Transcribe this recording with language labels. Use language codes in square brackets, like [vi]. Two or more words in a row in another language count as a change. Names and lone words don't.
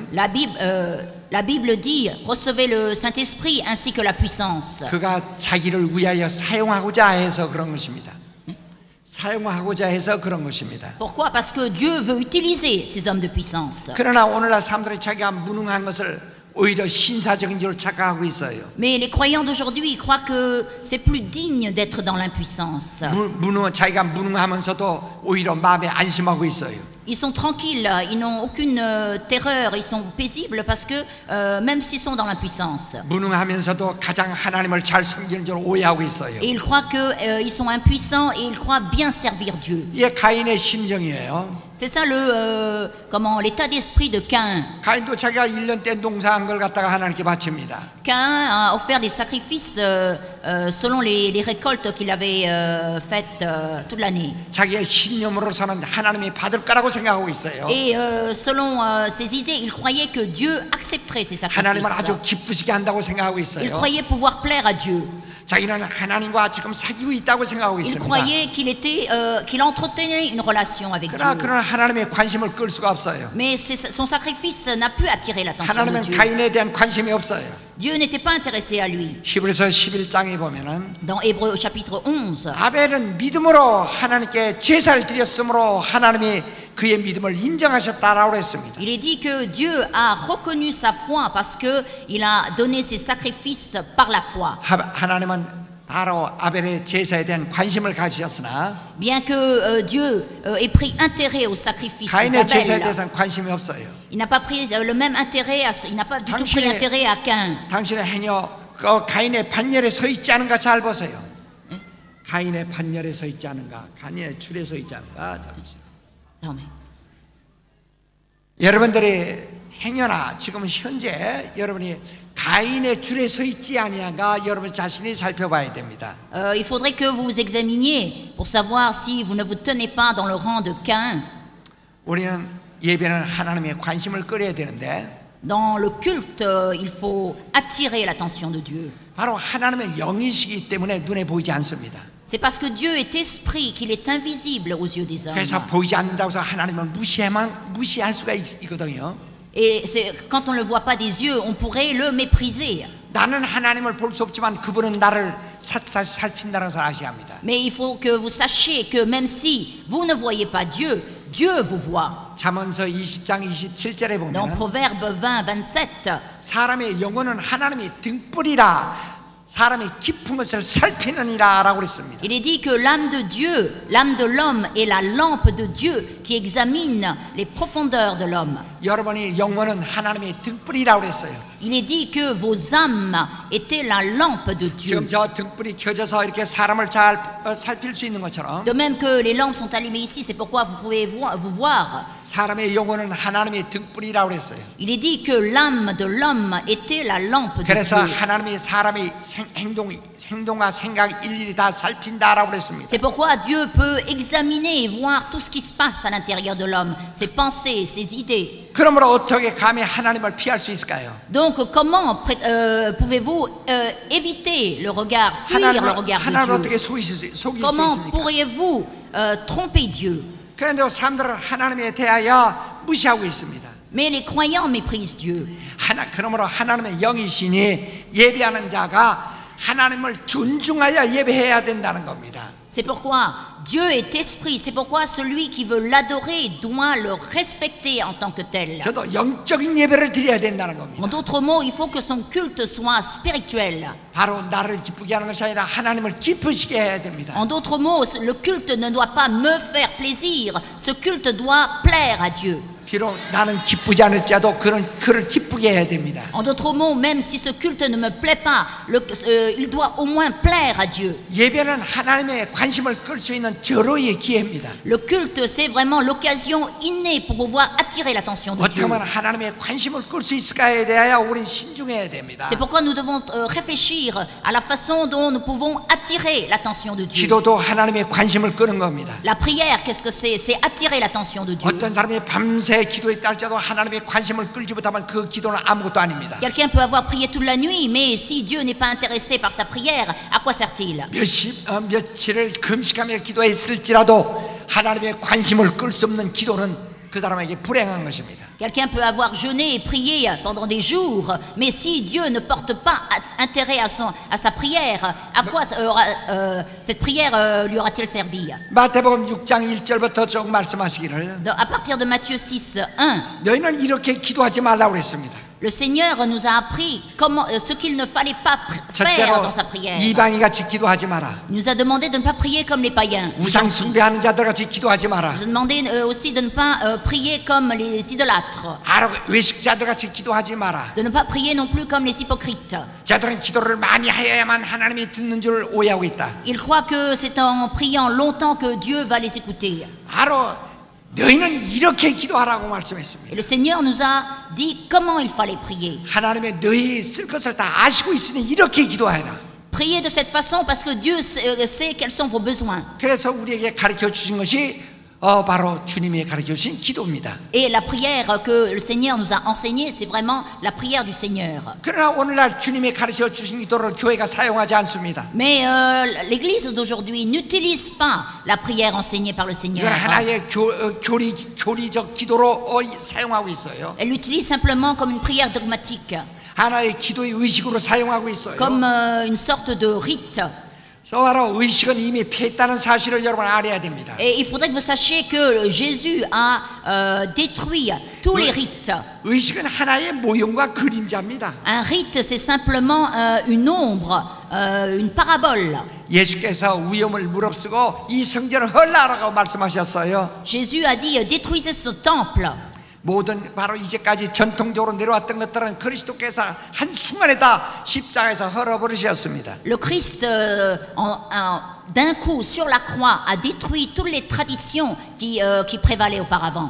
[fr] La Bible dit recevez le Saint-Esprit ainsi que la puissance. [ko] 그가 자기를 위하여 사용하고자 해서 그런 것입니다. 사용하고자 해서 그런 것입니다. [fr] Pourquoi? Parce que Dieu veut utiliser ces hommes de puissance. [ko] 그러나 오늘날 사람들이 자기가 무능한 것을 오히려 신사적인 줄 착각하고 있어요. [fr] Mais les croyants d'aujourd'hui croient que c'est plus digne d'être dans l'impuissance. [ko] 자기가 무능하면서도 오히려 마음에 안심하고 있어요. [fr] Ils sont tranquilles, ils n'ont aucune terreur, ils sont paisibles parce que même s'ils sont dans l'impuissance. [ko] 무능하면서도 가장 하나님을 잘 섬기는 줄 오해하고 있어요. [fr] Et ils croient qu'ils sont impuissants et ils croient bien servir Dieu. [ko] 이게 가인의 심정이에요. [fr] C'est ça l'état d'esprit de Caïn. [ko] 가인도 자기가 1년 때 농사한 걸 갖다가 하나님께 바칩니다. [fr] Caïn a offert des sacrifices selon les récoltes qu'il avait faites toute l'année. [ko] 자기의 신념으로서는 하나님이 받을 거라고 생각하고 있어요. [fr] Et selon ses idées, il croyait que Dieu accepterait ses [ko] 하나님을 [fr] sacrifices. [ko] 아주 기쁘시게 한다고 생각하고 [fr] Il [ko] 있어요. [fr] croyait pouvoir plaire à Dieu. [ko] 자기는 하나님과 지금 사귀고 있다고 생각하고 [fr] Il [ko] 있습니다. [fr] croyait qu'il entretenait une relation avec [ko] 그러나 [fr] Dieu. [ko] 그런 하나님의 관심을 끌 수가 없어요. [fr] Mais son sacrifice n'a pu attirer l'attention de [ko] 하나님은 [fr] Dieu. [ko] 가인에 대한 관심이 없어요. [fr] Dieu n'était pas intéressé à lui. [ko] 히브리서 11장에 보면은 [fr] Dans Hébreux chapitre 11, [ko] 아벨은 믿음으로 하나님께 제사를 드렸으므로 하나님이 그의 믿음을 인정하셨다라고 했습니다. [fr] il est dit que Dieu a reconnu sa foi parce que il a donné ses sacrifices par la foi. [ko] 하나님은 바로 아벨의 제사에 대한 관심을 가지셨으나 [fr] Bien que Dieu ait pris intérêt au sacrifice [ko] 가인의 제사에 [fr] d'Abel, [ko] 대해서는 관심이 없어요. [fr] il n'a pas pris le même intérêt, il n'a pas du tout pris [ko] 당신의- [fr] intérêt à Caïn. [ko] 당신의 행여 가인의 반열에 서 있지 않은가 잘 보세요. 가인의 반열에 서 있지 않은가, 가인의 줄에 서 있지 않은가. [fr] Désormais. [ko] 여러분들의 행여나 지금 현재 여러분이 가인의 줄에 서 있지 아니한가 여러분 자신이 살펴봐야 됩니다. [fr] Il faudrait que vous vous examiniez pour savoir si vous ne vous tenez pas dans le rang de Caïn. [ko] 우리는 예배는 하나님의 관심을 끌어야 되는데 [fr] Dans le culte, il faut attirer l'attention de Dieu. [ko] 바로 하나님의 영이시기 때문에 눈에 보이지 않습니다. [fr] C'est parce que Dieu est esprit qu'il est invisible aux yeux des hommes. [ko] 그래서 보이지 않는다고 해서 하나님을 무시할 수가 있거든요. [fr] Et quand on ne le voit pas des yeux, on pourrait le mépriser. [ko] 나는 하나님을 볼 수 없지만 그분은 나를 살핀다는 것을 아셔야 합니다. [fr] Mais il faut que vous sachiez que même si vous ne voyez pas Dieu, Dieu vous voit. [ko] 잠언서 20장 27절에 [fr] Dans [ko] 보면 [fr] Proverbe 20-27, [ko] 사람의 영혼은 하나님의 등불이라 사람의 깊은 것을 살피느니라 라고 그랬습니다. [fr] il est dit que l'âme de Dieu, l'âme de l'homme est la lampe de Dieu qui examine les profondeurs de l'homme. [ko] 여러분의 영혼은 하나님의 등불이라고 그랬어요. [fr] Il est dit que vos âmes étaient la lampe de Dieu. [ko] 지금 저 등불이 켜져서 이렇게 사람을 잘 살필 수 있는 것처럼 [fr] De même que les lampes sont allumées ici, c'est pourquoi vous pouvez vous voir. [ko] 사람의 영혼은 하나님의 등불이라고 그랬어요. [fr] Il est dit que l'âme de l'homme était la lampe de [ko] 그래서 [fr] Dieu. [ko] 하나님이 사람의 행동과 생각 일일이 다 살핀다라고 그랬습니다. [fr] C'est pourquoi Dieu peut examiner et voir tout ce qui se passe à l'intérieur de l'homme, ses pensées, ses idées. [ko] 그러므로 어떻게 감히 하나님을 피할 수 있을까요? [fr] Donc comment pouvez-vous éviter le regard, fuir le regard [ko] 하나님을 [fr] de [ko] 어떻게 [fr] Dieu? [ko] 속일 수 [fr] Comment [ko] 있습니까? [fr] pourriez-vous tromper Dieu? [ko] 그런데 사람들은 하나님에 대하여 무시하고 있습니다. [fr] Mais les croyants méprisent Dieu. [ko] 그러므로 하나님의 영이시니 예배하는 자가 하나님을 존중하여 예배해야 된다는 겁니다. [fr] C'est pourquoi Dieu est esprit. C'est pourquoi celui qui veut l'adorer doit le respecter en tant que tel. [ko] 저도 영적인 예배를 드려야 된다는 [fr] En [ko] 겁니다. [fr] d'autres mots, il faut que son culte soit spirituel. [ko] 바로 나를 기쁘게 하는 것이 아니라 하나님을 기쁘시게 해야 됩니다. [fr] En d'autres mots, le culte ne doit pas me faire plaisir. Ce culte doit plaire à Dieu. [ko] 비록 나는 기쁘지 않을지라도 그를 기쁘게 해야 됩니다. [fr] En d'autres mots, même si ce culte ne me plaît pas, il doit au moins plaire à Dieu. [ko] 예배는 하나님의 관심을 끌 수 있는 절호의 기회입니다. [fr] Le culte, c'est vraiment l'occasion innée pour pouvoir attirer l'attention de [ko] 어떻게 [fr] Dieu. [ko] 하면 하나님의 관심을 끌 수 있을까에 대하여 우리는 신중해야 됩니다. [fr] C'est pourquoi nous devons réfléchir à la façon dont nous pouvons attirer l'attention de Dieu. [ko] 기도도 하나님의 관심을 끄는 겁니다. [fr] La prière, qu'est-ce que c'est? C'est attirer l'attention de Dieu. [ko] 어떤 사람이 밤새 기도했다 할지라도 하나님의 관심을 끌지 못하면 그 기도는 아무것도 아닙니다. [fr] Quelqu'un peut avoir prié toute la nuit, mais si Dieu n'est pas intéressé par sa prière, à quoi sert-il? [ko] 며칠을 금식하며 기도했을지라도 하나님의 관심을 끌 수 없는 기도는 그 사람에게 불행한 것입니다. [fr] Quelqu'un peut avoir jeûné et prié pendant des jours, mais si Dieu ne porte pas intérêt à sa prière, à quoi cette prière lui aura-t-elle servi? [ko] 마태복음 6장 1절부터 쭉 말씀하시기를 [fr] À partir de Matthieu 6:1, [ko] 너희는 이렇게 기도하지 말라고 그랬습니다. [fr] le Seigneur nous a appris ce qu'il ne fallait pas faire [ko] 첫째로 [fr] dans sa prière. [ko] 이방이 같이 기도하지 마라. [fr] Il nous a demandé de ne pas prier comme les païens. [ko] 우상 숭배하는 자들 같이 기도하지 마라. [fr] Il nous a demandé aussi de ne pas prier comme les idolâtres, [ko] 외식자들 같이 기도하지 마라. [fr] de ne pas prier non plus comme les hypocrites. [ko] 자들은 기도를 많이 하여야만 하나님이 듣는 줄 오해하고 있다. [fr] Ils croient que c'est en priant longtemps que Dieu va les écouter. [ko] 너희는 이렇게 기도하라고 말씀했습니다. [fr] Et le Seigneur nous a dit comment il fallait prier. [ko] 하나님의 너희 쓸 것을 다 아시고 있으니 이렇게 기도하라. [fr] Priez de cette façon parce que Dieu sait quels sont vos besoins. [ko] 그래서 우리에게 가르쳐 주신 것이 바로 주님이 가르쳐 주신 기도입니다. [fr] Et la prière que le Seigneur nous a enseignée, c'est vraiment la prière du Seigneur. [ko] 그러나 오늘날 주님이 가르쳐 주신 기도를 교회가 사용하지 않습니다. [fr] Mais l'Église d'aujourd'hui n'utilise pas la prière enseignée par le Seigneur. [ko] 이건 하나의 교리적 기도로 사용하고 있어요. [fr] Elle l'utilise simplement comme une prière dogmatique, [ko] 하나의 기도의 의식으로 사용하고 있어요. [fr] comme une sorte de rite. [ko] 바로 의식은 이미 폐했다는 사실을 여러분 알아야 됩니다. [fr] Et il faudrait que vous sachiez que Jésus a détruit tous les rites. [ko] 의식은 하나의 모형과 그림자입니다. [fr] Un rite, c'est simplement une ombre, une parabole. [ko] 예수께서 위험을 무릅쓰고 이 성전을 헐라라고 말씀하셨어요. [fr] Jésus a dit détruisez ce temple. [ko] 모든 바로 이제까지 전통적으로 내려왔던 것들은 그리스도께서 한 순간에 다 십자가에서 헐어버리셨습니다. [fr] Le Christ, d'un coup, sur la croix, a détruit toutes les traditions qui prévalaient auparavant.